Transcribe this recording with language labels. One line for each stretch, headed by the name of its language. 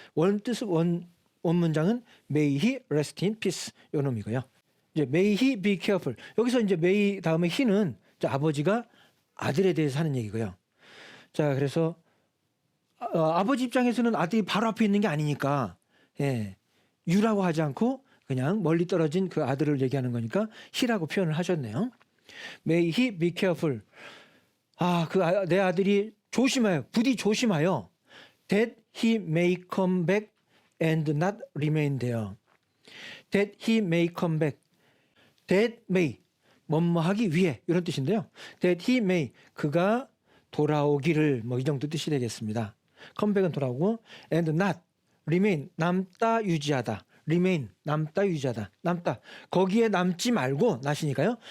Korean: 원 문장은
English: May he rest in peace
Korean: 요 놈이고요.
English: 이제 May he be careful.
Korean: 여기서 이제 May 다음에 he는 아버지가 아들에 대해서 하는 얘기고요. 자, 그래서 아버지 입장에서는 아들이 바로 앞에 있는 게 아니니까 you라고 하지 않고 그냥 멀리 떨어진 그 아들을 얘기하는 거니까 he라고 표현을 하셨네요.
English: May he be careful.
Korean: 내 아들이 조심하여, 부디 조심하여.
English: That he may come back and not remain there. That he may come back. That may.
Korean: 뭐뭐 하기 위해 이런 뜻인데요.
English: That he may
Korean: 그가 돌아오기를 뭐 이 정도 뜻이 되겠습니다. 컴백은 돌아오고
English: and not remain
Korean: 남다 유지하다. remain 남다 유지하다. 남다 거기에 남지 말고 나시니까요.